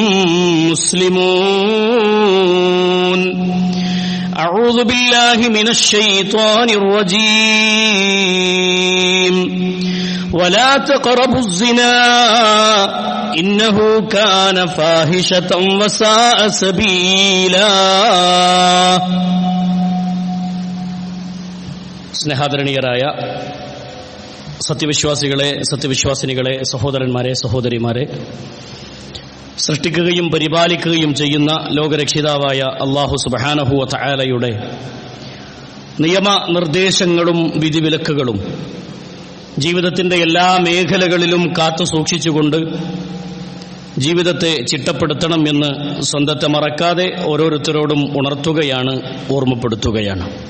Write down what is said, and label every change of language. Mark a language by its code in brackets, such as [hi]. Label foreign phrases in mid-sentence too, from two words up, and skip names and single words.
[ar] مسلمون أعوذ بالله من الشيطان الرجيم ولا تقربوا الزنا إنه كان فاحشة وساء سبيلا. [ml] സ്നേഹാദരണീയരായ സത്യവിശ്വാസികളെ, സത്യവിശ്വാസിനികളെ, സഹോദരന്മാരെ, സഹോദരിമാരെ, സൃഷ്ടിക്കുകയും പരിപാലിക്കുകയും ചെയ്യുന്ന ലോകരക്ഷിതാവായ [ar] الله سبحانه وتعالى [ml] നിയമനിർദ്ദേശങ്ങളും വിധിവിലക്കുകളും ജീവിതത്തിന്റെ എല്ലാ മേഖലകളിലും കാത്തു സൂക്ഷിച്ചുകൊണ്ട് ജീവിതത്തെ ചിട്ടപ്പെടുത്തണം എന്ന് സ്വന്തത്തെ മറക്കാതെ ഓരോരുത്തരോടും ഉണർത്തുകയാണ്, ഓർമ്മപ്പെടുത്തുകയാണ്.